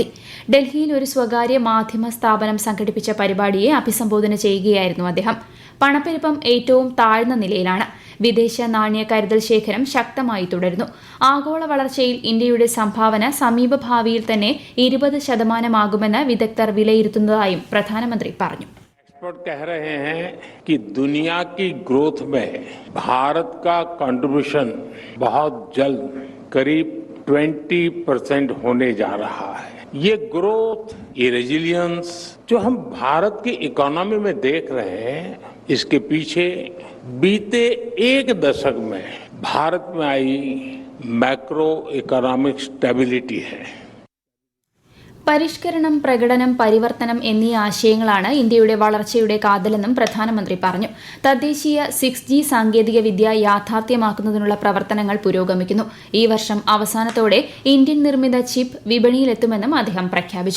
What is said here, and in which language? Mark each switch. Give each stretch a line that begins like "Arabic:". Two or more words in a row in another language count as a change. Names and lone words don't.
Malayalam: ഡൽഹിയിൽ ഒരു സ്വകാര്യ മാധ്യമ സ്ഥാപനം സംഘടിപ്പിച്ച പരിപാടിയെ അഭിസംബോധന ചെയ്യുകയായിരുന്നു അദ്ദേഹം. പണപ്പെരുപ്പം ഏറ്റവും താഴ്ന്ന നിലയിലാണ്. വിദേശ നാണ്യ കരുതൽ ശേഖരം ശക്തമായി തുടരുന്നു. ആഗോള വളർച്ചയിൽ ഇന്ത്യയുടെ സംഭാവന സമീപഭാവിയിൽ തന്നെ 20% വിദഗ്ധർ വിലയിരുത്തുന്നതായും പ്രധാനമന്ത്രി പറഞ്ഞു.
Hindi: एक्सपर्ट कह रहे हैं कि दुनिया की ग्रोथ में भारत का कंट्रीब्यूशन बहुत जल्द करीब 20% होने जा रहा है. ये ग्रोथ, ये रेजिलियंस जो हम भारत की इकोनॉमी में देख रहे हैं, इसके पीछे बीते एक दशक में भारत में आई
English: macro economic stability
Hindi: है.
Malayalam: പരിഷ്കരണം, പ്രകടനം, പരിവർത്തനം എന്നീ ആശയങ്ങളാണ് ഇന്ത്യയുടെ വളർച്ചയുടെ കാതലെന്നും പ്രധാനമന്ത്രി പറഞ്ഞു. തദ്ദേശീയ 6G സാങ്കേതിക വിദ്യ യാഥാർത്ഥ്യമാക്കുന്നതിനുള്ള പ്രവർത്തനങ്ങൾ പുരോഗമിക്കുന്നു. ഈ വർഷം അവസാനത്തോടെ ഇന്ത്യൻ നിർമ്മിത ചിപ്പ് വിപണിയിലെത്തുമെന്നും അദ്ദേഹം പ്രഖ്യാപിച്ചു.